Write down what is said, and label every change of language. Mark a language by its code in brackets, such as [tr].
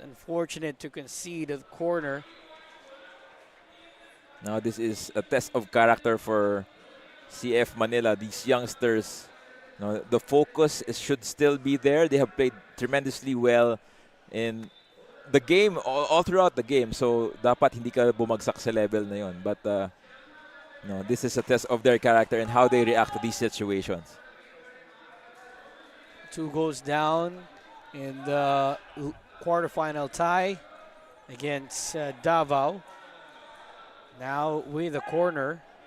[en] Unfortunate to concede the corner. Now this is a test of character for CF Manila. These youngsters, the focus should still be there. They have played tremendously well in the game, all throughout the game. [tl] So dapat hindi ka bumagsak sa level na yun. [en] But this is a test of their character and how they react to these situations. 2 goals down in the quarterfinal tie against Davao. Now with a corner.